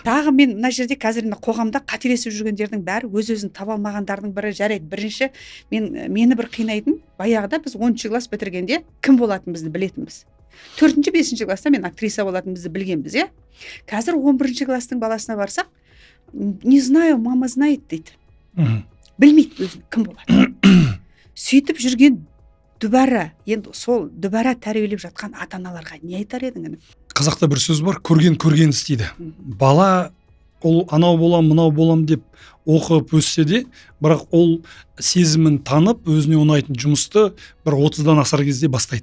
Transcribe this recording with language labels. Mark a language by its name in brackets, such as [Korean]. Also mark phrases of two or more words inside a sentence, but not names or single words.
[Kazakh] Тағы мен мына жерде қазір қоғамда қателесіп жүргендердің бәрі өз-өзін таба алмағандардың бірі жарайды. Бірінші мені бір қинайтын, баяғыда біз 10-ші класс бітіргенде кім болатынымызды білетінбіз. 4-ші, 5-ші класста мен актриса болатынымызды білгенбіз, Қазір 11-ші класстың баласына барсақ, [Russian] не знаю, мама знает дейді. [Kazakh] Білмейді өзін кім болады. Сөйтіп жүрген дүбәрі, енді сол дүбәрі тәрбиелеп жатқан ата-аналарға не айтар едің? Қазақта бір сөз бар, көрген істейді. Бала ол анау болам, мынау болам деп оқып өссе де, бірақ ол сезімін танып, өзіне ұнайтын жұмысты бір 30-дан асар кезде бастайды.